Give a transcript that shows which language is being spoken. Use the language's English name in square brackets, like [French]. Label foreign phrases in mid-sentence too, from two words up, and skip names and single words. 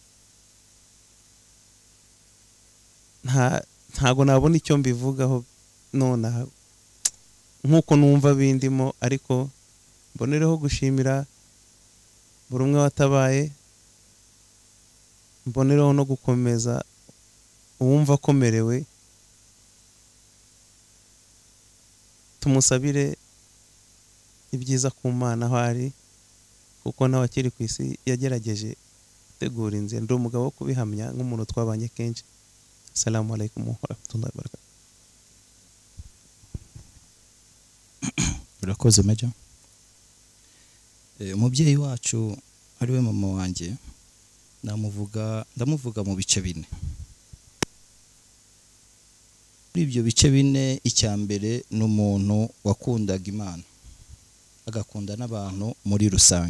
[Kinyarwanda] Ntago nabona icyo mbivugaho none nkuko numva bindimo, ariko mbonereho gushimira buri umwe watabaye, mbonereho no gukomeza uwumva akomerewe. Tumusabire ibyiza ku Mana aho ari, kuko nawe akiri ku isi yagerageje gutegura inzira. Ndi umugabo wo kubihamya nk'umuntu twabanye kenshi. [Arabic] السلام عليكم ورحمة الله وبركاته. [Kinyarwanda] Urakoze Meja. Umubyeyi wacu ari we mama wanjye ndamuvuga mu bice 4. Muri ibyo bice 4, icya mbere ni umuntu wakundaga Imana agakunda n'abantu muri rusange.